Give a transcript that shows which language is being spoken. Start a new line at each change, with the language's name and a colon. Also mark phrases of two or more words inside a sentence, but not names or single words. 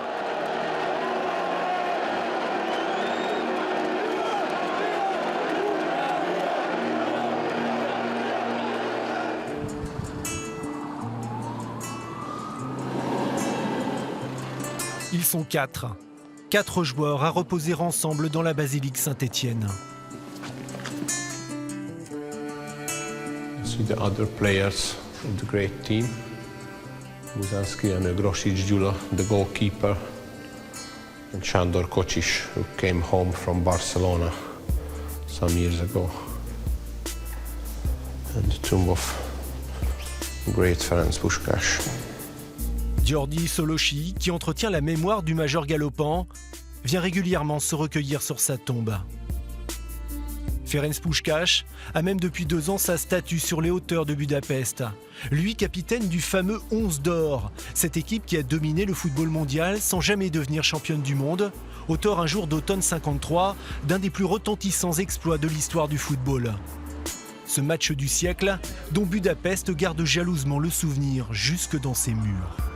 French: Ils sont quatre joueurs à reposer ensemble dans la basilique Saint-Étienne.
English: See the other players of the great team. Buzanski and Grosic Gyula, the goalkeeper, and Sándor Kocsis, who came home from Barcelona some years ago. And the tomb of great Ferenc Puskás.
French: György Szolósi, qui entretient la mémoire du major galopant, vient régulièrement se recueillir sur sa tombe. Ferenc Puskás a même depuis 2 ans sa statue sur les hauteurs de Budapest. Lui, capitaine du fameux 11 d'or, cette équipe qui a dominé le football mondial sans jamais devenir championne du monde, auteur un jour d'automne 53 d'un des plus retentissants exploits de l'histoire du football. Ce match du siècle dont Budapest garde jalousement le souvenir jusque dans ses murs.